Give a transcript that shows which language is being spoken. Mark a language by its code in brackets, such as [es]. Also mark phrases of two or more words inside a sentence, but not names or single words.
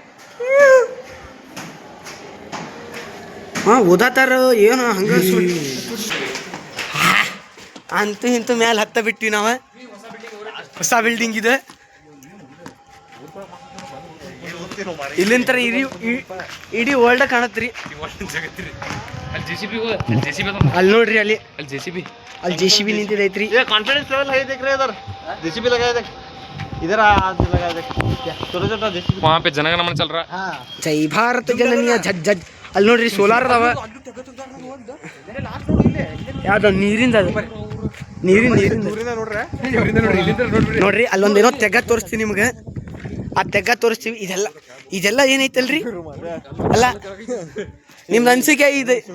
[kn] ಹಾಂ ಓದಾತಾರ ಏನು ಹಂಗೆ ಅಂತೂ ಇಂತೂ ಮ್ಯಾಲೆ ಹತ್ತ ಬಿಟ್ಟಿವಿ ನಾವು. ಹೊಸ ಬಿಲ್ಡಿಂಗ್ ಇದೆ. ಇಲ್ಲಿಂತರ ಇಡೀ ವರ್ಲ್ಡ್ ಕಾಣತ್ರಿ. ಅಲ್ಲಿ ನೋಡ್ರಿ ಅಲ್ಲಿ JCB ನಿಂತಿದೈತ್ರಿ. [en] confidence level [hi] है देख रहे हैं इधर JCB लगाए देख इधर लगाए देख छोटा छोटा JCB वहाँ पे जनगणमन चल रहा. [kn] ಜೈ ಭಾರತ ಜನನೀಯ ಜಡ್ ಅಲ್ಲಿ ನೋಡ್ರಿ ಸೋಲಾರ್ ಅದಾವ. ಯಾವ್ದು ನೀರಿಂದ ನೋಡ್ರಿ ಅಲ್ಲೊಂದೇನೋ ತೆಗ್ಗ ತೋರಿಸ್ತೀವಿ ನಿಮ್ಗೆ. ಆ ತೆಗ್ಗ ತೋರಿಸ್ತೀವಿ. ಇದೆಲ್ಲ ಏನೈತಲ್ರಿ ಅಲ್ಲ ನಿಮ್ದು ಅನ್ಸಿಕೆ ಇದು.